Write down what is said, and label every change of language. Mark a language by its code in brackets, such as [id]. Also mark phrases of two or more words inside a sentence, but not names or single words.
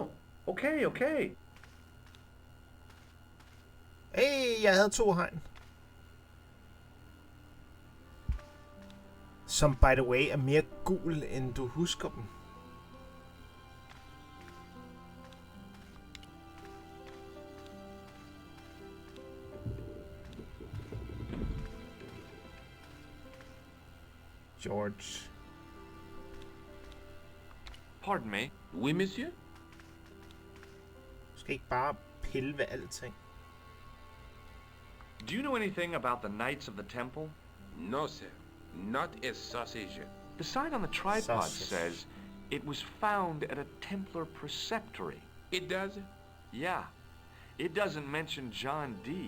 [da] Okay. Hey, jeg havde 2 hegn. Som [en] by the way [da] er mere gul, end du husker dem. George. [en] Pardon me. [fr] Oui, monsieur? [da] Du skal ikke bare pille ved alting. [en] Do you know anything about the Knights of the Temple? No, sir. Not a sausage. The sign on the tripod Sausage. says it was found at a Templar preceptory. It does? Yeah. It doesn't mention John D.